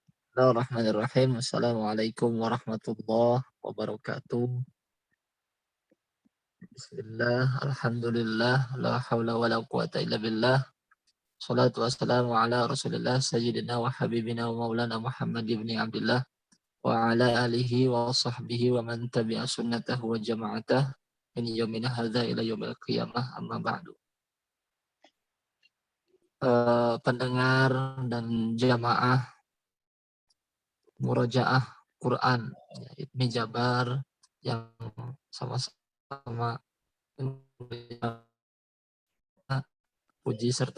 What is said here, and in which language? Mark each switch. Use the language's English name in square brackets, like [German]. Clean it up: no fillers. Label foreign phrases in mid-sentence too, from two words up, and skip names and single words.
[Arabic] بسم الله الرحمن الرحيم. السلام عليكم ورحمة الله وبركاته. بسم الله، الحمد لله، لا حول ولا قوة إلا بالله. الصلاة والسلام على رسول الله سيدنا وحبيبنا ومولانا محمد بن عبد الله وعلى آله وصحبه ومن تبع سنته وجماعته من يومنا هذا إلى يوم القيامة أما بعد. [Indonesian] Pendengar dan jamaah murojaah Quran Ibni Jabar yang sama-sama puji serta